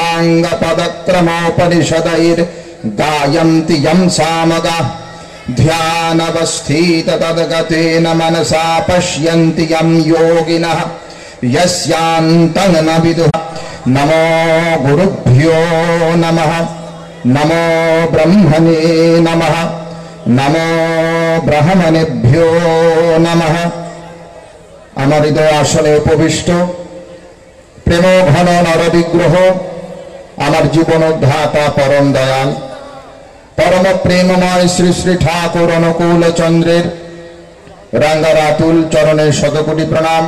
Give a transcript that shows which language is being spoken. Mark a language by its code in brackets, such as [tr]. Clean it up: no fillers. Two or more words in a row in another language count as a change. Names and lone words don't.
[sa] साङ्गपदक्रमोपनिषदैर्गायन्ति यं सामगाः ध्यानवस्थिततद्गतेन मनसा पश्यन्ति यं योगिनः यस्यान्तं न विदुः। नमो गुरुभ्यो नमः नमो ब्रह्मणे नमः नमो ब्राह्मणेभ्यो नमः। [bn] আমার হৃদয় আসলে উপবিষ্ট প্রেম ঘন নরবিগ্রহ আমার জীবনোদ্ধাতা পরম দয়াল পরম প্রেমময় শ্রী শ্রী ঠাকুর অনুকূল চন্দ্রের রাঙ্গারাতুল চরণে শতকোটি প্রণাম।